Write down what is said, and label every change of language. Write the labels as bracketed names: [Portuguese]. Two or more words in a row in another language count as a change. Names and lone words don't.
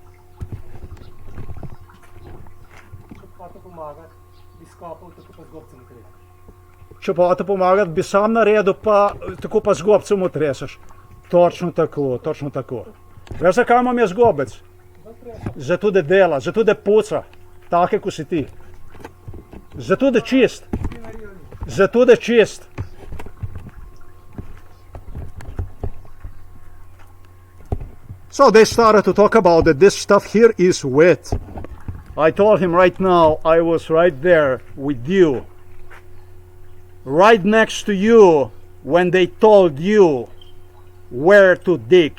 [Slovenian] Če pa te pomagati, bi sam naredil, pa tako pa z gobcem otresaš. Točno tako, točno tako. Veš, zakaj imam jaz gobec? Zato, da dela, zato, da puca, take, ko si ti. Zato, da čist. Zato, da čist. [English] So they started to talk about that this stuff here is wet. I told him right now, I was right there with you. Right next to you when they told you where to dig.